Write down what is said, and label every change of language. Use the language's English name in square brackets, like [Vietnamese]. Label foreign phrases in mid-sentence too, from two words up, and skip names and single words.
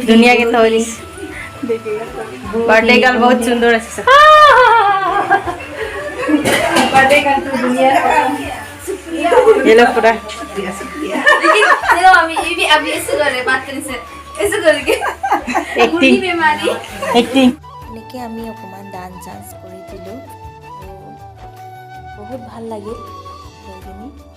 [Hindi] दुनिया के थोड़ी [English] birthday girl [Hindi] बहुत सुंदर है। [English] birthday girl [Hindi] तो दुनिया ये लोग पूरा देखो अभी ऐसे कर रहे बात करने से ऐसे करके एक्टिंग बीमारी एक्टिंग [Assamese] এনেকৈ আমি অকণমান ডান্স চান্স কৰি দিলোঁ আৰু বহুত ভাল লাগিল সেইখিনি।